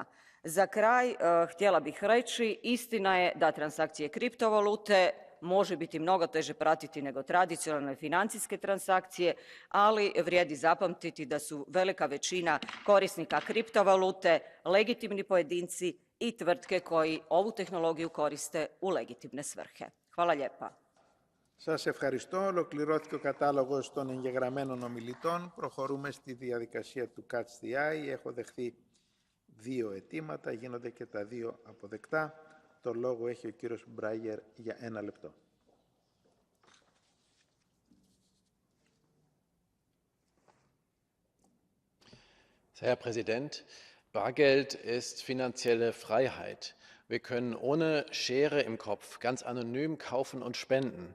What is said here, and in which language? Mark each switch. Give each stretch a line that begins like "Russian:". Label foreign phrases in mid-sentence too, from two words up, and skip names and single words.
Croatian: Za kraj, htjela bih reći, istina je da transakcije kriptovalute može biti mnogo teže pratiti nego tradicionalne financijske transakcije, ali vrijedi zapamtiti da su velika većina korisnika kriptovalute legitimni pojedinci i tvrtke koji ovu tehnologiju koriste u legitimne svrhe. Hvala lijepa.
Greek: Σας ευχαριστώ. Ολοκληρώθηκε ο κατάλογος των εγγεγραμμένων ομιλητών. Προχωρούμε στη διαδικασία του
English: Catch the Eye.
Greek: Έχω δεχθεί 2 αιτήματα, γίνονται και τα 2 αποδεκτά. Το λόγο έχει ο κύριος Μπράιερ για 1 λεπτό.
German: Herr Präsident, Bargeld ist finanzielle Freiheit. Wir können ohne Schere im Kopf ganz anonym kaufen und spenden.